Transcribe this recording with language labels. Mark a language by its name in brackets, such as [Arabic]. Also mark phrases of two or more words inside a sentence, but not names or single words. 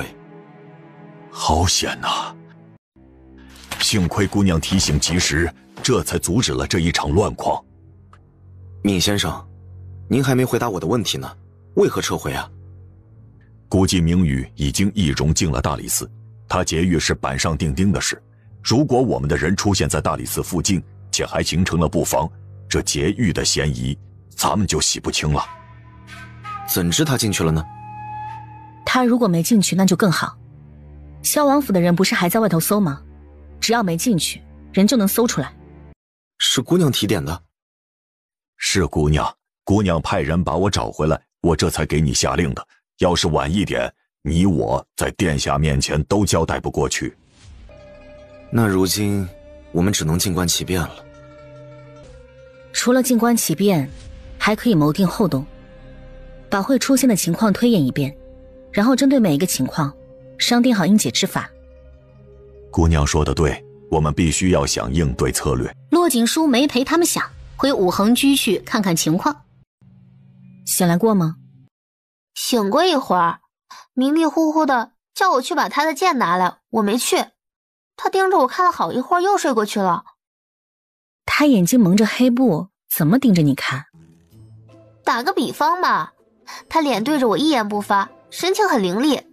[Chinese] 好險吶！幸虧姑娘提醒及時，這才阻止了這一場亂況。闵先生，您還沒回答我的問題呢，為何撤回啊？估計明宇已經易容進了大理寺，他劫獄是板上釘釘的事。如果我們的人出現在大理寺附近，且還形成了布防，這劫獄的嫌疑，咱們就洗不清了。怎知他進去了呢？他如果沒進去，那就更好。蕭王府的人不是還在外頭搜嗎？只要沒進去，人就能搜出來。是姑娘提點的？是姑娘，姑娘派人把我找回來，我這才給你下令的。要是晚一點，你我在殿下面前都交代不過去。那如今我們只能靜觀其變了。除了靜觀其變，還可以謀定後動，把會出現的情況推演一遍，然後針對每一個情況商定好應解之法。姑娘說的對，我們必須要想應對策略。駱錦書沒陪他們想，回武恆居去看看情況。醒來過嗎？醒過一會兒，迷迷糊糊的叫我去把他的劍拿來，我沒去。他盯着我看了好一會兒，又睡過去了。他眼睛蒙着黑布，怎麼盯着你看？打個比方吧，他臉對着我一言不發，神情很凌厲。